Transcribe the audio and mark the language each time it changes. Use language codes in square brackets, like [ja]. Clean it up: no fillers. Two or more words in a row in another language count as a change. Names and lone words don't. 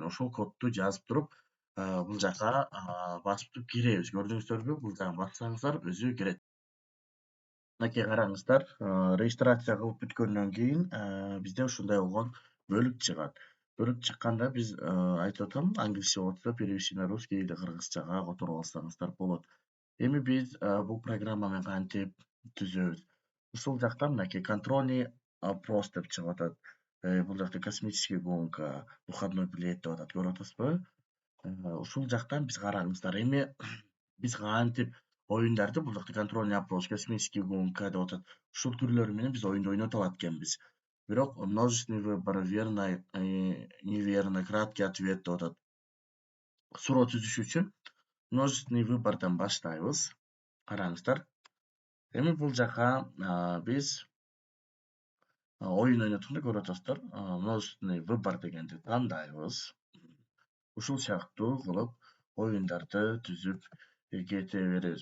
[ky] Ошол кодду жазып туруп, бул жака басып туруп киребиз. Көрдүңүздөрбү? Бул жагын бассаңыздар өзү кирет. Мынакей караңыздар, регистрация кылып бүткөндөн кийин бизде ушундай болгон бөлүк чыгат. Бөлүк чыкканда биз айтып атам, англисче болсо [ru] перевести на русский [ky] или кыргызчага которуп алсаңыздар болот. Эми биз бул программаны кантип түзөбүз? Ушул жакта мынакей [ru] контрольный опрос [ky] деп чыгып атат. Бул жакта [ru] космическая гонка, выходной билет [ky] деп атат, көрүп атасызбы? Ушул жактан биз караңыздар. Эми биз кантип оюндарды бул жакта [ru] контрольный опрос, космический гонка [ky] деп атат. Ушул түрлөрү менен биз оюнду ойното алат экенбиз. Бирок [ru] множественный выбор, верно, неверно, краткий ответ [ky] деп атат. Суроо түзүш үчүн [ru] множественный выбордон [ky] баштайбыз. Караңыздар. Эми бул жака биз оюн ойноткондо көрүп атасыздар. [ru] Множественный выбор [ky] дегенди тандайбыз. Ушул сыяктуу кылып оюндарды түзүп кете беребиз.